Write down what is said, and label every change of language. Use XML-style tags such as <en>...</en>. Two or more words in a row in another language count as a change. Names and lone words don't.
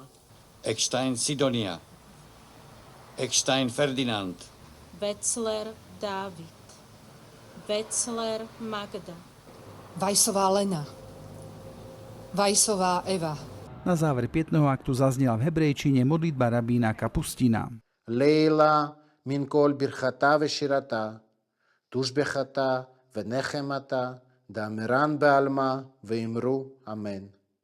<sk>Eckstein Sidonia, Eckstein Ferdinand, Wetzler Dávid, Wetzler Magda, Vajsová Lena, Vajsová Eva. Na záver pietného aktu zaznela v hebrejčine modlitba rabína Kapustina.</sk> <arc>לעילא מן כל ברכתא ושירתא, תשבחתא ונחמתא, דאמרן בעלמא ואמרו אמן.</arc>